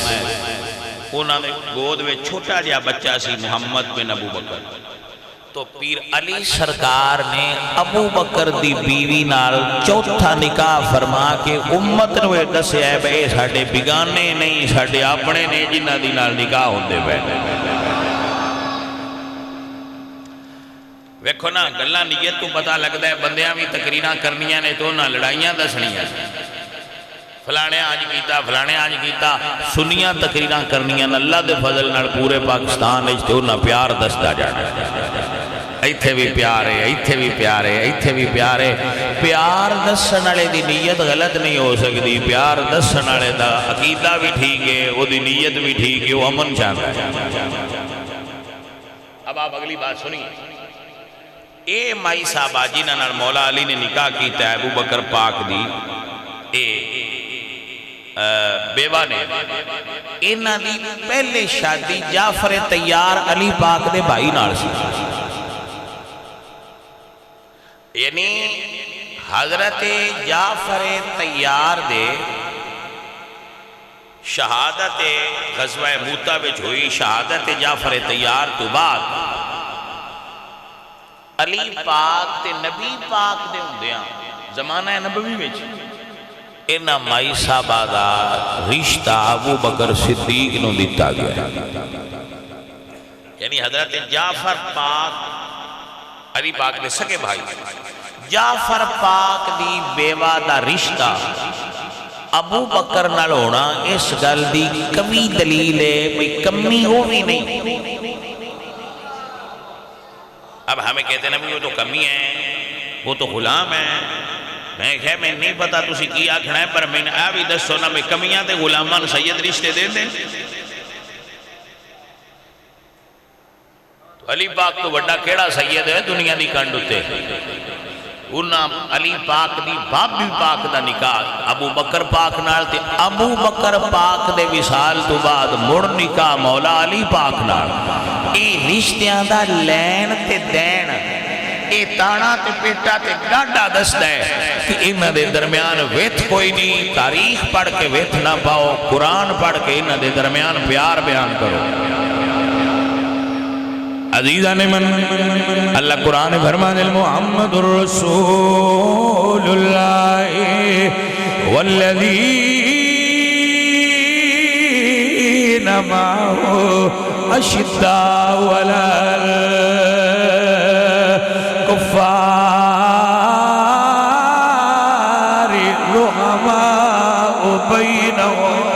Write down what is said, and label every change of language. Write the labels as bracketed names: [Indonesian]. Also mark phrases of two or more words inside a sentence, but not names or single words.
[Punjabi] انہاں دے گود میں چھوٹا جہا بچہ سی محمد بن ابو بکر. تو پیر علی سرکار نے ابو بکر دی بیوی نال چوتھا نکاح فرما کے امت نوے دسے ہے بے ساڑھے بگانے نہیں ساڑھے اپنے نے جنہ دی نال نکاح ہوندے بیٹھے. ویکھو نا گلہ نیت تو پتہ لگتا ہے بندیاں بھی تقریرہ کرنیاں نے تو نہ لڑائیاں دسنیاں فلانے آج کیتا فلانے آج کیتا سنیاں تقریرہ کرنیاں اللہ دے فضل نال پورے پاکستان اچھ تو نہ پیار دستا جانا. ایتھے بھی پیار ہے ایتھے بھی پیار ہے ایتھے بھی پیار ہے. پیار دسن والے دی نیت غلط نہیں ہو سکتی. پیار دسن والے دا عقیدہ بھی ٹھیک ہے وہ دی نیت بھی ٹھیک ہے [Urdu] وہ امن چاہتا ہے. اب آپ اگلی بات سنیے. [Punjabi] اے مائی صاحبہ جنہاں نال مولا علی نے نکاح کیتا ہے ابو بکر پاک دی اے بیوہ نے انہاں دی پہلے شادی جعفر طیار علی پاک دے بھائی نال سی. یعنی حضرت جعفر طیار دے شہادت غزوہ موتا وچ ہوئی. شہادت جعفر طیار تو بعد علی پاک تے نبی پاک دے ہوندیاں زمانہ نبوی وچ انہاں مائی صاحبہ دا رشتہ ابو بکر صدیق نو دیتا گیا، یعنی حضرت جعفر پاک علی پاک دے سکے بھائی، جعفر پاک دی بیوہ دا رشتہ ابو بکر نال ہونا اس گل دی کمی دلیل ہے، بھئی کمی ہو بھی نہیں۔ [Urdu] اب ہمیں کہتے ہیں وہ تو کمی ہے، وہ تو غلام ہے، [Punjabi] میں نہیں پتا تسی کی آکھنا ہے، پر میں نے بھی دسو نا میں کمیاں تے غلامان سید رشتے دے دیں۔ تو علی پاک تو بڑا کیڑا سید ہے دنیا دی کنڈ ہوتے، انہاں علی پاک دی بابی پاک دا نکاح ابو بکر پاک نال تے ابو بکر پاک دے وصال تو بعد مڑ نکاح مولا علی پاک نال۔ اے رشتیاں دا لین تے دین، اے تانا تے پیٹا تے ڈاڈا دستا ہے کہ انہاں دے درمیان ویتھ کوئی نہیں۔ تاریخ پڑھ کے ویتھ نہ پاؤ، قرآن پڑھ کے انہاں دے درمیان پیار بیان کرو۔ [Persian] عزیزان من [Punjabi] اللہ قرآن فرمان [Arabic] محمد الرسول اللہ والذین معه اشداء علی الکفار رحماء بینہم۔